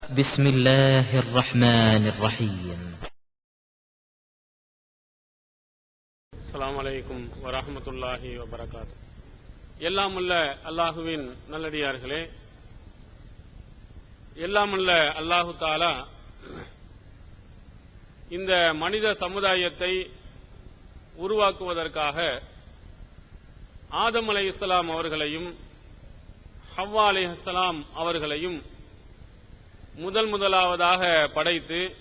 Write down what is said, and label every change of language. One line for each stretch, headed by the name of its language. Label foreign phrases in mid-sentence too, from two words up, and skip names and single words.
Arabic: بسم الله الرحمن الرحيم. السلام عليكم ورحمة الله وبركاته.
Tamil: எல்லாம் உள்ள அல்லாஹுவின் நல்லடியார்களே, எல்லாம் உள்ள
Arabic: الله تعالى
Tamil: இந்த மனித சமுதாயத்தை உருவாக்குவதற்காக ஆதம் அலைஹிஸ்ஸலாம் அவர்களையும் ஹவ்வா அலைஹிஸ்ஸலாம் அவர்களையும் முதலாவதாக படைத்து